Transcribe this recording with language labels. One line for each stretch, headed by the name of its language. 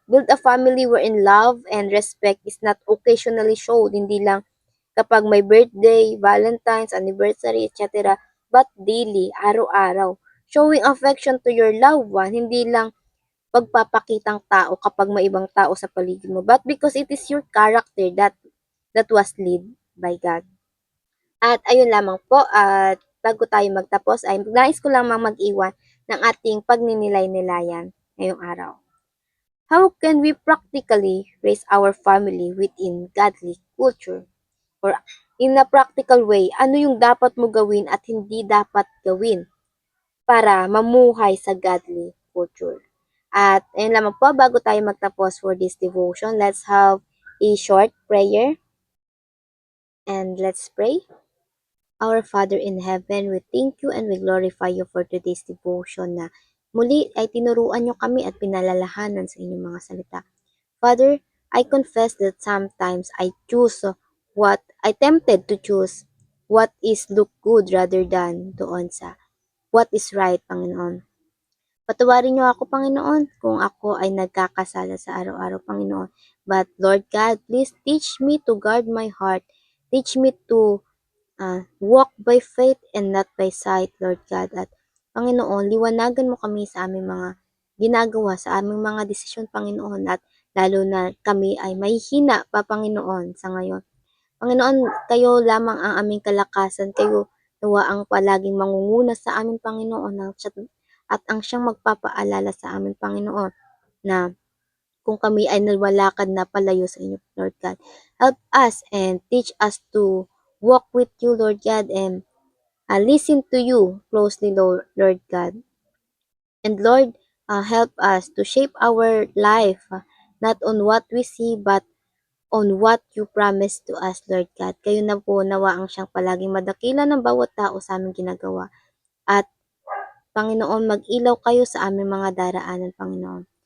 English: Build a family wherein love and respect is not occasionally showed,
Filipino: hindi lang kapag may birthday,
English: Valentine's, anniversary, etc. But daily,
Filipino: araw-araw.
English: Showing affection to your loved one,
Filipino: hindi lang pagpapakitang tao kapag may ibang tao sa paligid mo,
English: but because it is your character that was led by God.
Filipino: At ayun lamang po, at bago tayo magtapos ay nais ko lamang mag-iwan ng ating pagninilay-nilayan ngayong araw.
English: How can we practically raise our family within godly culture? Or in a practical way,
Filipino: ano yung dapat mo gawin at hindi dapat gawin para mamuhay sa godly culture? At ayun lamang po, bago tayo magtapos
English: for this devotion, let's have a short prayer and let's pray. Our Father in heaven, we thank you and we glorify you for today's devotion
Filipino: na muli ay tinuruan nyo kami at pinalalahanan sa inyong mga salita.
English: Father, I confess that sometimes I choose what I tempted to choose what is look good rather than
Filipino: doon sa
English: what is right, Panginoon.
Filipino: Patawarin niyo ako, Panginoon, kung ako ay nagkakasala sa araw-araw, Panginoon.
English: But Lord God, please teach me to guard my heart. Teach me to walk by faith and not by sight, Lord God.
Filipino: At Panginoon, liwanagan mo kami sa aming mga ginagawa, sa aming mga desisyon, Panginoon. At lalo na kami ay mahihina pa, Panginoon, sa ngayon. Panginoon, kayo lamang ang aming kalakasan. Kayo nawa ang palaging mangunguna sa amin, Panginoon, at ang siyang magpapaalala sa amin, Panginoon, na kung kami ay nalwalakad na palayo sa inyo, Lord God.
English: Help us and teach us to walk with you, Lord God, and listen to you closely, Lord God. And Lord, help us to shape our life not on what we see, but on what you promised to us, Lord God.
Filipino: Kayo na po nawa ang siyang palaging madakila ng bawat tao sa aming ginagawa. At Panginoon, mag-ilaw kayo sa aming mga daraanan, Panginoon.